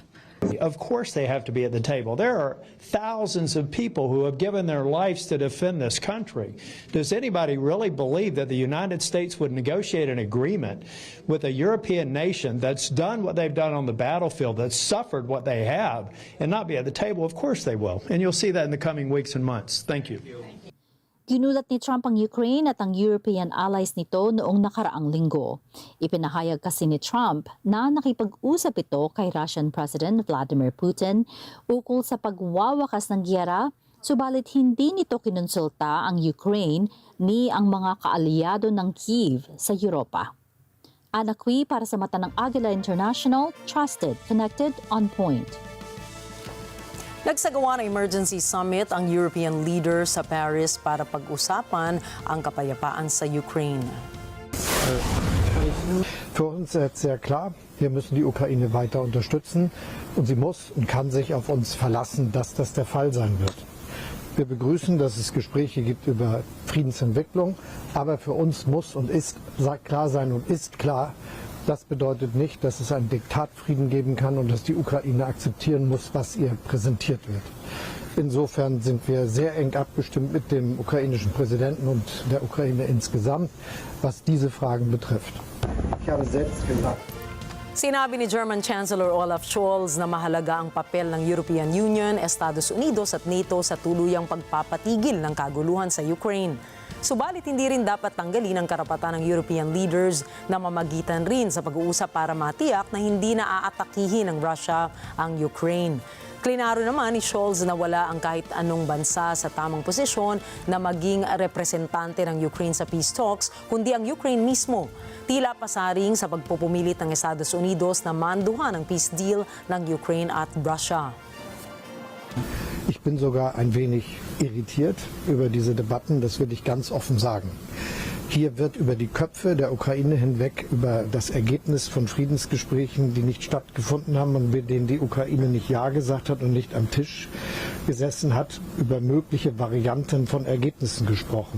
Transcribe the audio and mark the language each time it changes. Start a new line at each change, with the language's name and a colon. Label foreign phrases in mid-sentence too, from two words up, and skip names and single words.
English: Of course they have to be at the table. There are thousands of people who have given their lives to defend this country. Does anybody really believe that the United States would negotiate an agreement with a European nation that's done what they've done on the battlefield, that's suffered what they have, and not be at the table? Of course they will. And you'll see that in the coming weeks and months. Thank you.
Filipino: Ginulat ni Trump ang Ukraine at ang
English: European allies
Filipino: nito noong nakaraang linggo. Ipinahayag kasi ni Trump na nakipag-usap ito kay Russian President Vladimir Putin ukol sa pagwawakas ng giyera, subalit hindi nito kinonsulta ang Ukraine ni ang mga kaalyado ng Kyiv sa Europa. Anakoy para sa mata ng Agila International,
English: trusted, connected, on point.
Filipino: Nagsagawa ng
English: emergency summit
Filipino: ang
English: European leaders
Filipino: sa Paris para pag-usapan ang kapayapaan sa Ukraine.
German: Für uns ist sehr klar, wir müssen die Ukraine weiter unterstützen und sie muss und kann sich auf uns verlassen, dass das der Fall sein wird. Wir begrüßen, dass es Gespräche gibt über Friedensentwicklung, aber für uns muss und ist klar sein und ist klar, das bedeutet nicht, dass es einen Diktatfrieden geben kann und dass die Ukraine akzeptieren muss, was ihr präsentiert wird. Insofern sind wir sehr eng abgestimmt mit dem ukrainischen Präsidenten und der Ukraine insgesamt, was diese Fragen betrifft. Ich habe selbst gesagt,
Filipino: Sinabi ni German Chancellor Olaf Scholz na mahalaga ang papel ng European Union, Estados Unidos at NATO sa tuluyang pagpapatigil ng kaguluhan sa Ukraine. Subalit hindi rin dapat tanggalin ang karapatan ng
English: European leaders
Filipino: na mamagitan rin sa pag-uusap para matiyak na hindi naaatakihin ng Russia ang Ukraine. Klinaro naman ni Scholz na wala ang kahit anong bansa sa tamang posisyon na maging representante ng Ukraine sa
English: peace talks,
Filipino: kundi ang Ukraine mismo. Tila pasaring sa pagpupumilit ng Estados Unidos na manduhan ang
English: peace deal
Filipino: ng Ukraine at Russia.
German: ich bin sogar ein wenig irritiert über diese Debatten, das will ich ganz offen sagen. Hier wird über die Köpfe der Ukraine hinweg über das Ergebnis von Friedensgesprächen, die nicht stattgefunden haben und bei denen die Ukraine nicht Ja gesagt hat und nicht am Tisch gesessen hat, über mögliche Varianten von Ergebnissen gesprochen.